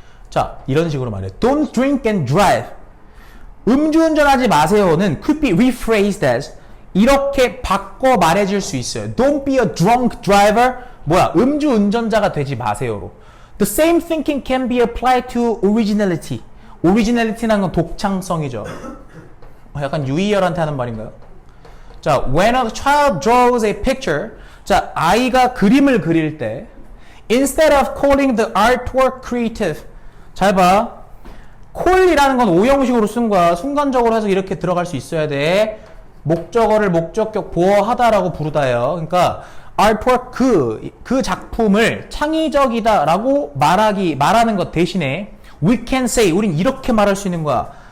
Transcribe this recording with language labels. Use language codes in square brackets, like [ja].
[en] 자, [ko] 이런 식으로 말해. [en] Don't drink and drive. [ko] 음주운전하지 마세요는 [en] could be rephrased as [ko] 이렇게 바꿔 말해줄 수 있어요. [en] Don't be a drunk driver. [ko] 뭐야? 음주운전자가 되지 마세요로. [en] The same thinking can be applied to originality. [ko] originality라는 건 독창성이죠. 약간 유희열한테 하는 말인가요? [en] 자, when a child draws a picture. 자, [ko] 아이가 그림을 그릴 때 [en] instead of calling the artwork creative. [ko] 잘 봐. call이라는 건 오형식으로 쓴 거야. 순간적으로 해서 이렇게 들어갈 수 있어야 돼. 목적어를 목적격 보어하다라고 부르다예요. 그러니까 artwork 그 작품을 창의적이다라고 말하는 것 대신에 [en] we can say [ko] 우린 이렇게 말할 수 있는 거야.